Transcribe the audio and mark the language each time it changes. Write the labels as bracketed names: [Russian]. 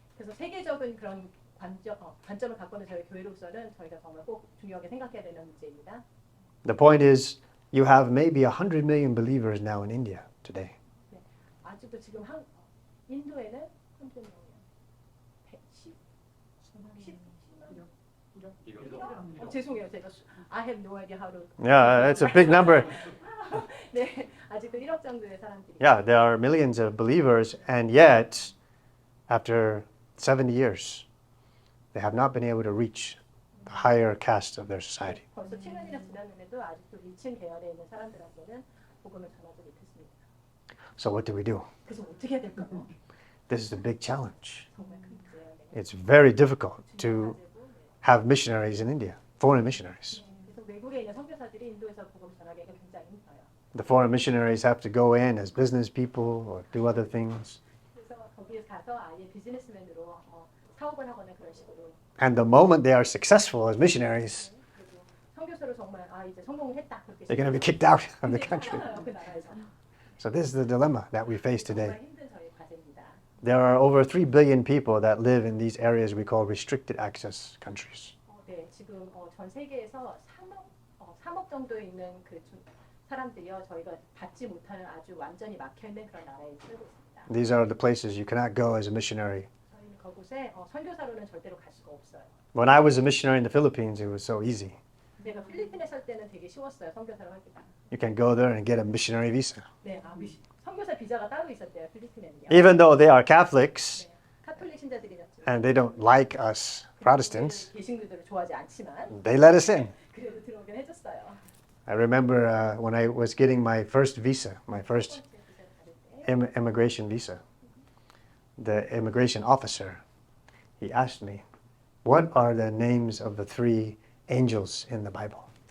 [Korean] 그래서 세계적인 그런 관점을 갖고 있는 저희 교회로서는 저희가 정말 꼭 중요하게 생각해야 되는 문제입니다. [English] The point is, you have maybe 100 million believers now in India today. [Korean] 네. 아직도 지금 인도에는 100명이요. 10만? 죄송해요. 제가 [English] I have no idea how to. Yeah, it's a big number. [Korean] 네, 아직도 1억 정도의 사람들이. [English] Yeah, there are millions of believers, and yet, after 70 years, they have not been able to reach the higher caste of their society. [Korean] 벌써 7년이나 지났는데도 아직도 위층 계열에 있는 사람들한테는 복음을 전하지 못했습니다. [English] So what do we do? [Korean] 그래서 어떻게 해야 될까요? [English] This is a big challenge. [Korean] 정말 큰 문제예요. [English] It's very difficult to have missionaries in India, foreign missionaries. [Korean] 그래서 외국에 있는 선교사들이 인도에서 복음을 전하기가 굉장히 힘들어요. [English] The foreign missionaries have to go in as business people or do other things. [Korean] 그래서 거기에 가서 아예 비즈니스맨으로 사업을 하거나 그런 식으로. [English] And the moment they are successful as missionaries, [Korean] 그리고 선교사로 정말 이제 성공을 했다 그렇게. [English] they're going to be kicked out of the [Korean] 근데 [English] country. [Korean] 쫓겨나요, 그 나라에서. [English] So this is the dilemma that we face [Korean] 정말 [English] today. [Korean] 힘든 저희 과제입니다. [English] There are over 3 billion people that live in these areas we call restricted access countries. [Korean] 네, 지금 전 세계에서 3억 정도 있는 그 사람들이요, 저희가 받지 못하는 아주 완전히 막혀 있는 그런 나라에 살고 있습니다. [English] These are the places you cannot go as a missionary. [Korean] 저희는 그곳에 선교사로는 절대로 갈 수가 없어요. [English] When I was a missionary in the Philippines, it was so easy. [Korean] 내가 필리핀에 살 때는 되게 쉬웠어요, 선교사로 하기가. [English] You can go there and get a missionary visa. [Korean] 네, 선교사 비자가 따로 있었대요, 필리핀에는요. [English] Even though they are Catholics [Korean] 네, 카톨릭 신자들이었죠. [English] and they don't like us Protestants, [Korean] 개신교들을 좋아하지 않지만 [English] they let us in. [Korean] 그래도 들어오긴 해줬어요. [English] I remember when I was getting my first visa, my first immigration visa, the immigration officer, he asked me, what are the names of the 3 angels in the Bible?